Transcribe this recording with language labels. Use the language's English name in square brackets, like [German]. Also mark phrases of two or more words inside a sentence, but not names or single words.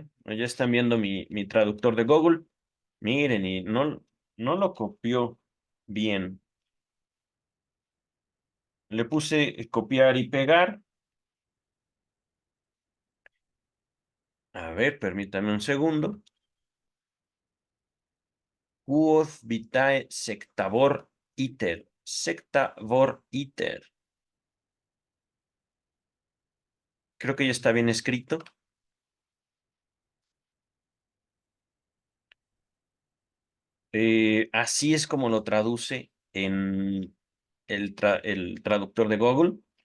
[Spanish] Ya están viendo mi traductor de Google. Miren, y no lo copió bien. Le puse copiar y pegar. A ver, permítame un segundo. [Latin] Quod vitae sectavor iter. Sectavor iter. [Spanish] Creo que ya está bien escrito. Así es como lo traduce en el traductor de Google.